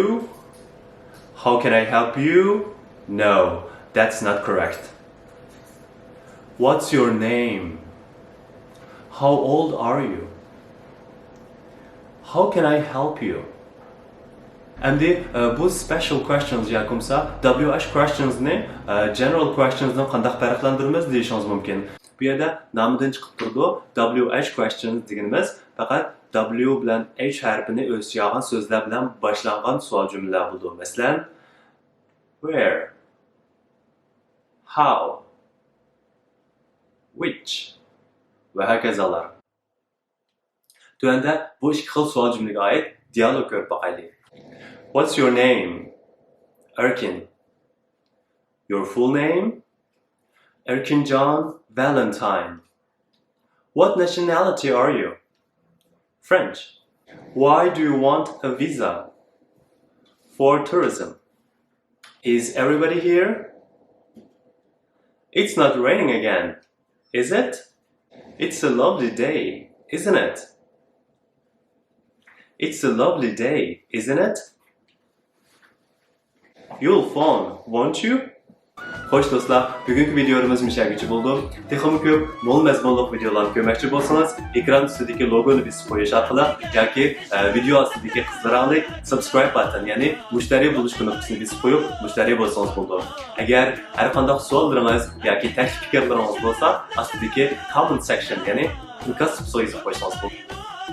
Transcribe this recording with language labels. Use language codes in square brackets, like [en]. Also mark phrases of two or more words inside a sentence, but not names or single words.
[en] How can I help you? No, that's not correct. What's your name? How old are you? How can I help you? [uz] Endi bu [en] special questions [uz] yokumsa [en] WH questions [uz] ni [en] general questions [uz] dan qanday farqlantiramiz deyishingiz mumkin. Bu yerda nomidan chiqib turdi [en] WH questions [uz] deganimiz faqat W bilan H harfini o'z yog'an so'zlar bilan boshlangan savol jumlalar bo'ldi. Masalan, [en] where, how, which [uz] va hokazolar. Tuanda bu ikki xil savol jumlaga oid dialog ko'rib boqaylik. [en] What's your name? Erkin. Your full name? Erkin John Valentine. What nationality are you? French. Why do you want a visa? For tourism. Is everybody here? It's not raining again, is it? It's a lovely day, isn't it? It's a lovely day, isn't it? You'll phone, won't you? [uz] Xo'sh do'stlar, bugungi videomiz mushagichi bo'ldi. Texnik ko'p, mo'l mazmunli videolarni ko'rmoqchi bo'lsangiz, ekran ustidagi logoni bosib qo'yish orqali yoki video ostidagi qizarangli [en] subscribe button, [uz] ya'ni mushtariy bo'lish knoppasini bosib qo'yib, mushtariy bo'lsangiz bo'ldi. Agar har qanday savollaringiz yoki taklif fikrlaringiz bo'lsa, ostidagi [en] comment section, [uz] ya'ni inkas so yozib qo'ysangiz bo'ladi.